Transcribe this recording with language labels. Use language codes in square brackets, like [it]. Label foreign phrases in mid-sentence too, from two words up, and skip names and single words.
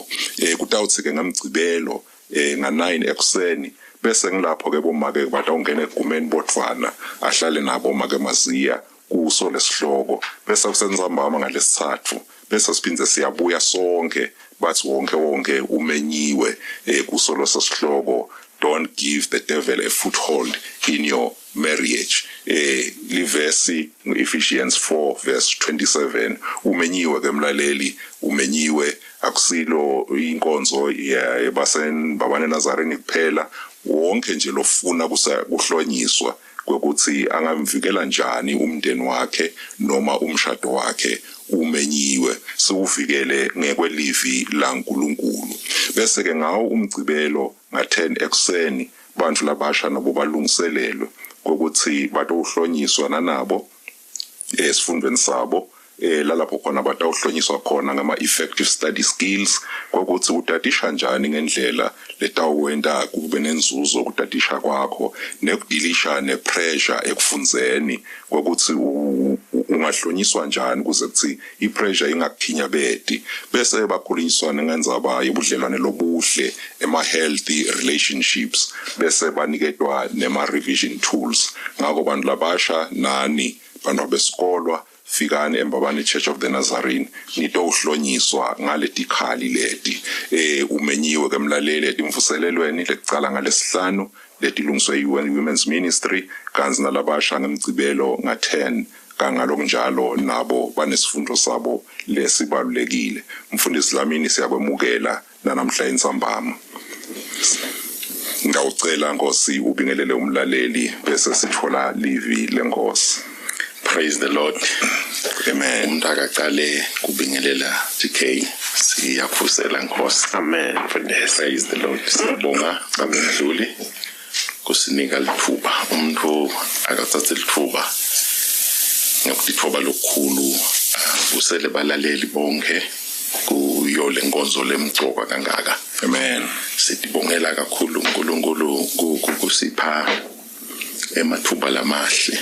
[ss] Kutawuthi ke ngamgcibelo nga9 ekseni bese ngilapho ke bomake bathi ungene egumeni bodvana ahlale nabo make maziya kuso lesihloko bese kusentsambama ngalesithathu bese siphindze siyabuya sonke bathi wonke umenyiwe kuso lesihloko. [en] Don't give the devil a foothold in your marriage. [ss] Livesi Ephesians 4 verse 27 umenyiwe ke mlaleli umenyiwe akusilo inkonzo yebasenBabane Nazarene kuphela wonke nje lofuna kuhlonyiswa ukuthi angamvikela njani umndeni wakhe noma umshado wakhe umenyiwe siuvikele ngekwelivi laNkulunkulu. Bese ke ngawo umgcibelo nga10 ekseni bantu labasha nabo balungiselelwe ukuthi batohlonyiswa nanabo esifundweni sabo lalapho khona batawuhlonyiswa khona ngama- [en] effective study [ss] skills kokuthi utadisha njani ngendlela letawuwenta kube nenzuzo ukutadisha kwakho nekudilisha nepressure ekufunzeni kokuthi ungahlonyiswa njani kuze kuthi ipressure ingakukhinyabedi bese bakhulunyiswana ngendzaba yobudlelwane lobuhle ema- [en] healthy relationships [ss] bese baniketwa nema- [en] revision tools [ss] ngako bantu labasha nani bantu abesikolwa fikani embabane Church of the Nazarene nitowuhlonyiswa ngaletikhali leti umenyiwe kemlaleli etimvuselelweni lecala ngalesihlanu letilungiswe Women's Ministry kanzi nalabasha ngemgcibelo nga10 kangalonjalo nabo banesifundo sabo lesibalulekile. Mfundisi Lamini siyakwemukela namhla entsambama. Ngawucela Nkosi ubingelele umlaleli bese sithola livi lenkosi. [en] Praise the Lord. [ss] Amen. Umntaka kubingelela TK siyakhusela Nkosi. Amen. [en] Praise the Lord. [ss] Siyabonga abendluli kusinika lithuba umuntu akathathe lithuba ngokuthoba lokukhulu usele balaleli bonke kuyo lenkonzo lemgcoka kangaka. Amen. Sitibongela kakhulu uNkulunkulu kusipha emathuba lamahle.